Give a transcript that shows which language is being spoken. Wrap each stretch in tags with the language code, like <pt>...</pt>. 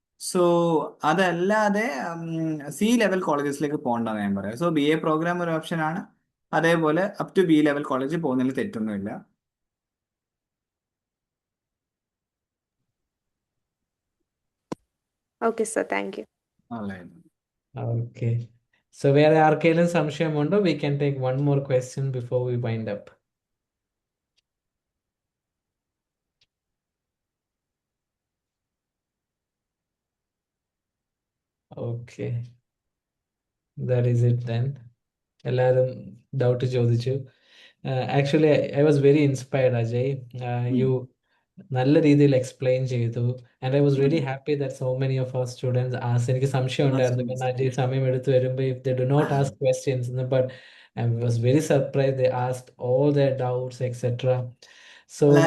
<ml>So അതല്ലാതെ C-level കോളേജസിലേക്ക് പോകണ്ടെന്ന് ഞാൻ പറയാം. സോ BA പ്രോഗ്രാം ഒരു ഓപ്ഷൻ ആണ്. അതേപോലെ അപ് ടു B-level കോളേജിൽ പോകുന്നതിൽ തെറ്റൊന്നുമില്ല.</ml> <en>Okay, sir. Thank you. Okay.</en> <ml>So വേറെ ആർക്കെങ്കിലും സംശയമുണ്ടോ?</ml> <en>We can take one more question before we wind up. Okay. That is it then. എല്ലാവരും doubt ചോദിച്ചു. Actually, I was very inspired, Ajay. You നല്ല രീതിയിൽ explain ചെയ്തു. And I was really happy that so many of our students ask. എനിക്ക് സംശയം ഉണ്ടായിരുന്നു കാരണം അജയ് സമയം എടുത്ത് വരുമ്പോൾ if they do not ask questions, but I was very surprised they asked all their doubts etcetera. So</en>